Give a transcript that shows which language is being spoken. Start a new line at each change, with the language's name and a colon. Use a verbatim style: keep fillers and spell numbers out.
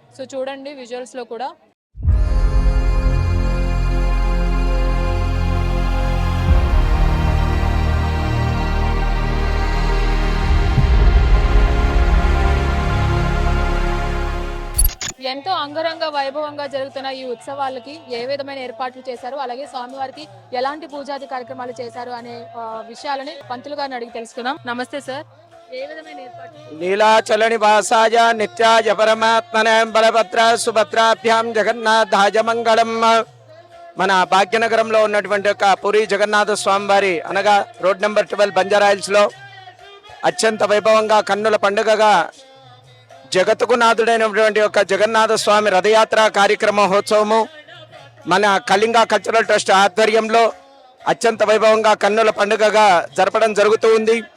Telugu: So చూడండి visuals లో కూడా ఎంతో అంగరంగ వైభవంగా జరుగుతున్న ఈ ఉత్సవాలకి ఏ విధమైన ఏర్పాట్లు చేశారు, అలాగే స్వామివారికి ఎలాంటి పూజాది కార్యక్రమాలు చేశారు అనే ఆ, విషయాలని పంతులు గారిని అడిగి తెలుసుకుందాం. నమస్తే సార్, ఏ విధమైన ఏర్పాట్లు?
Sanskrit: नीलाचलनि वासाय नित्याय परमात्मने बलभद्र సుభద్రాభ్యాం జగన్నాథాయ మంగళం.
Telugu: మన భాగ్యనగరంలో ఉన్నటువంటి ఒక పూరి జగన్నాథ స్వామి వారి అనగా రోడ్ నెంబర్ ట్వెల్వ్ బంజారా హిల్స్లో అత్యంత వైభవంగా కన్నుల పండుగగా జగత్తుకు నాథుడైనటువంటి ఒక జగన్నాథ స్వామి రథయాత్ర కార్యక్రమోత్సవము మన కళింగ కల్చరల్ ట్రస్ట్ ఆధ్వర్యంలో అత్యంత వైభవంగా కన్నుల పండుగగా జరపడం జరుగుతూ ఉంది.